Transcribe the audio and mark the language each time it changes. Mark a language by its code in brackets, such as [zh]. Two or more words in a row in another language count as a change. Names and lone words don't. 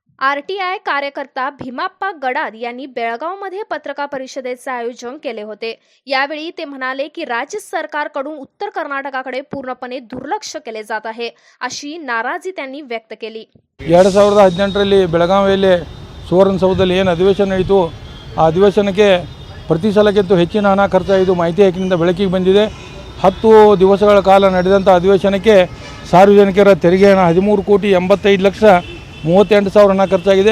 [mr] आरटीआय कार्यकर्ता भीमाप्पा गडाद यांनी बेळगावमध्ये पत्रकार परिषदेचे आयोजन केले होते। यावेळी ते म्हणाले की राज्य सरकारकडून उत्तर कर्नाटकाकडे पूर्णपणे दुर्लक्ष केले जात आहे, अशी नाराजी त्यांनी व्यक्त केली। [kn] 2018ರಲ್ಲಿ ಬೆಳಗಾವಿಯಲ್ಲಿ ಸುವರ್ಣಸೌಧದಲ್ಲಿ ಏನು ಅಧಿವೇಶನ ನಡೆಯಿತು ಆ ಅಧಿವೇಶನಕ್ಕೆ ಪ್ರತಿ ಸಲಕ್ಕಿಂತ ಹೆಚ್ಚಿನ ಹಣ ಖರ್ಚಾಯಿತು ಮಾಹಿತಿ ಹಕ್ಕಿನಿಂದ ಬೆಳಕಿಗೆ ಬಂದಿದೆ। 10 ದಿವಸಗಳ ಕಾಲ ನಡೆದಂಥ ಅಧಿವೇಶನಕ್ಕೆ ಸಾರ್ವಜನಿಕರ ತೆರಿಗೆ ಹಣ 13 ಕೋಟಿ 85 ಲಕ್ಷ 38 ಸಾವಿರ ಹಣ ಖರ್ಚಾಗಿದೆ।